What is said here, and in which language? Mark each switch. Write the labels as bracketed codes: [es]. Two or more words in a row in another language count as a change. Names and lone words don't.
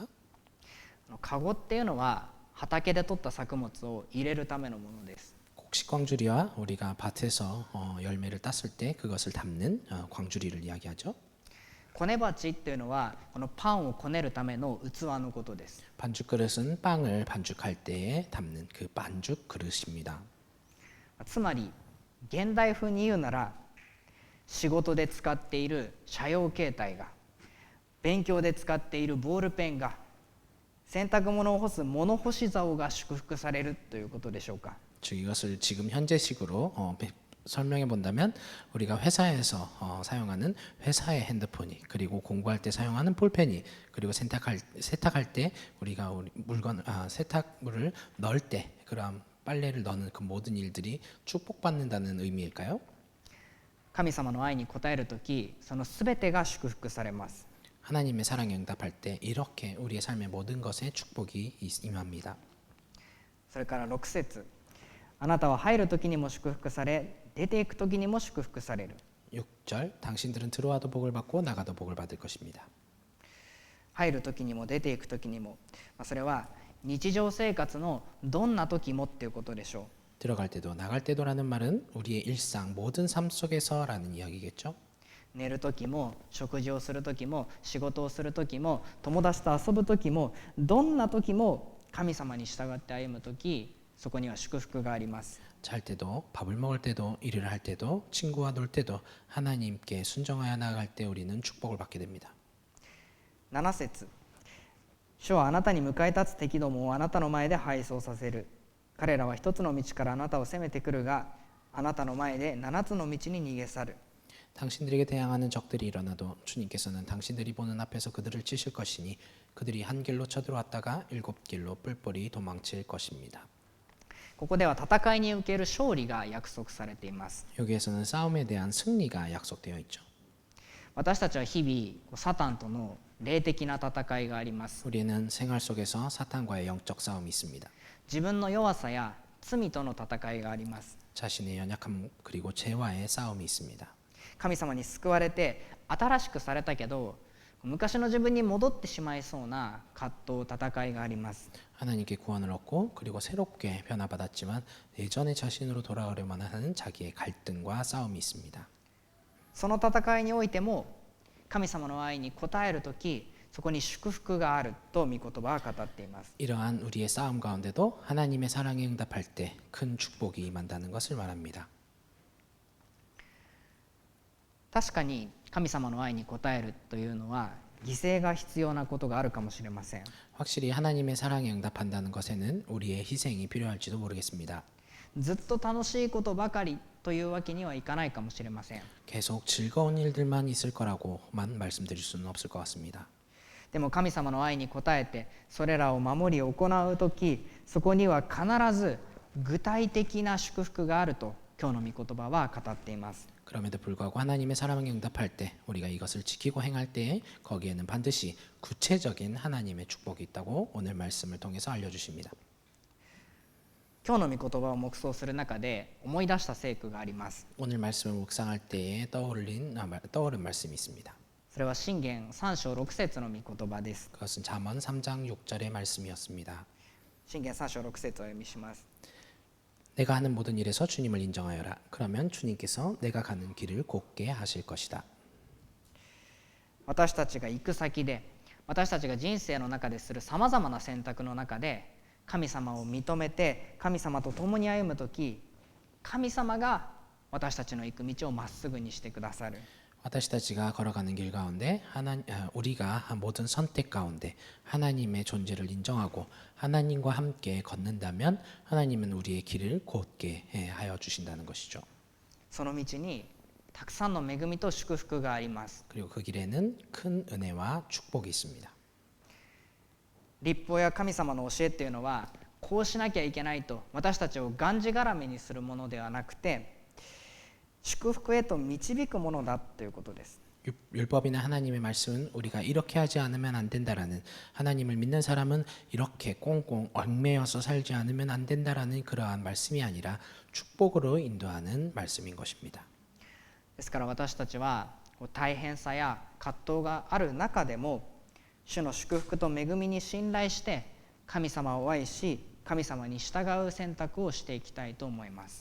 [ja] 籠っていうのは畑で採った作物を入れるためのものです。 [ko] 곡식 광주리와 우리가 밭에서 열매를 땄을 때 그것을 담는 광주리를 이야기하죠. [ja] 子根鉢っていうのはこのパンをこねるための器のことです。 [ko] 반죽 그릇은 빵을 반죽할 때에 담는 그 반죽 그릇입니다. [ja] つまり現代風に言うなら仕事で使っている社用携帯が勉強で使っているボールペンが洗濯物を干す物干し竿が祝福されるということでしょうか。 [ko] 즉 이것을 지금 현재식으로 설명해 본다면 우리가 회사에서 사용하는 회사의 핸드폰이, 그리고 공부할 때 사용하는 볼펜이, 그리고 세탁할 때 우리가 우리 세탁물을 넣을 때 그런 빨래를 넣는 그 모든 일들이 축복받는다는 의미일까요? [ja] 神様の愛に応えるとき、そのすべてが祝福されます。 [ko] 하나님의 사랑에 응답할 때 이렇게 우리의 삶의 모든 것에 축복이 임합니다. [ja] それから6節、あなたは入るときにも祝福され、出ていくときにも祝福される。 [ko] 6절 당신들은 들어와도 복을 받고 나가도 복을 받을 것입니다. [ja] 入るときにも出ていくときにも、それは日常生活のどんな時もっていうことでしょう。 [ko] 들어갈 때도 나갈 때도라는 말은 우리의 일상 모든 삶 속에서라는 이야기겠죠. [ja] 寝る時も食事をする時も仕事をする時も友達と遊ぶ時もどんな時も神様に従って歩む時、そこには祝福があります。 [ko] 잘 때도 밥을 먹을 때도 일을 할 때도 친구와 놀 때도 하나님께 순종하여 나아갈 때 우리는 축복을 받게 됩니다. [ja] 7 節、主はあなたに迎え立つ敵どもをあなたの前で敗走させる。彼らは一つの道からあなたを攻めてくるが、あなたの前で7つの道に逃げ去る。 [ko] 당신들에게 대항하는 적들이 일어나도 주님께서는 당신들이 보는 앞에서 그들을 치실 것이니 그들이 한 길로 쳐들어왔다가 7길로 뿔뿔이 도망칠 것입니다. [ja] ここでは戦いに受ける勝利が約束されています。 [ko] 여기에서는 싸움에 대한 승리가 약속되어 있죠. [ja] 私たちは日々サタンとの霊的な戦いがあります。 [ko] 우리는 생활 속에서 사탄과의 영적 싸움이 있습니다. [ja] 自分の弱さや罪との戦いがあります。 [ko] 자신의 연약함 그리고 죄와의 싸움이 있습니다. [ja] 神様に救われて新しくされたけど昔の自分に戻ってしまいそうな葛藤、戦いがあります。 [ko] 하나님께 구원을 얻고 그리고 새롭게 변화받았지만 예전의 자신으로 돌아오려만 하는 자기의 갈등과 싸움이 있습니다. [ja] その戦いにおいても神様の愛に応えるとき、そこに祝福があると御言葉は語っています。 [ko] 이러한 우리의 싸움 가운데도 하나님의 사랑에 응답할 때 큰 축복이 임한다는 것을 말합니다. [ja] 確かに神様の愛に応えるというのは犠牲が必要なことがあるかもしれません。 [ko] 확실히 하나님의 사랑에 응답한다는 것에는 우리의 희생이 필요할지도 모르겠습니다. [ja] ずっと楽しいことばかりというわけにはいかないかもしれません。 [ko] 계속 즐거운 일들만 있을 거라고만 말씀드릴 수는 없을 것 같습니다. [ja] でも神様の愛に応えてそれらを守り行うとき、そこには必ず具体的な祝福があると今日の御言葉は語っています。 [ko] 그럼에도 불구하고 하나님의 사랑에 응답할 때 우리가 이것을 지키고 행할 때에 거기에는 반드시 구체적인 하나님의 축복이 있다고 오늘 말씀을 통해서 알려주십니다. [ja] 今日の御言葉を黙想する中で思い出した聖句があります。 [ko] 오늘 말씀을 묵상할 때에 떠오른 말씀이 있습니다. [ja] それは箴言3章6節の御言葉です。 [ko] 그것은 잠언 3장 6절의 말씀이었습니다. [ja] 箴言3章6節をお読みします。 [ko] 내가 하는 모든 일에서 주님을 인정하여라. 그러면 주님께서 내가 가는 길을 곧게 하실 것이다. [ja] 私たちが行く先で、私たちが人生の中でするさまざまな選択の中で神様を認めて神様と共に歩むとき、神様が私たちの行く道をまっすぐにしてくださる。私たちが [ko] 걸어가는 길 가운데 우리가 모든 선택 가운데 하나님의 존재를 인정하고 하나님과 함께 걷는다면 하나님은 우리의 길을 곧게 하여 주신다는 것이죠. [ja] その道にたくさんの恵みと祝福があります。 [ko] 그리고 그 길에는 큰 은혜와 축복이 있습니다. [ja] 律法や神様の教えっていうのはこうしなきゃいけないと私たちをがんじがらめにするものではなくて、祝福へと導くものだということです。 [ko] 율법이나 하나님의 말씀은 우리가 이렇게 하지 않으면 안 된다라는, 하나님을 믿는 사람은 이렇게 꽁꽁 얽매여서 살지 않으면 안 된다라는 그러한 말씀이 아니라 축복으로 인도하는 말씀인 것입니다. [ja] ですから私たちは大変さや葛藤がある中でも主の祝福と恵みに信頼して神様を愛し神様に従う選択をしていきたいと思います。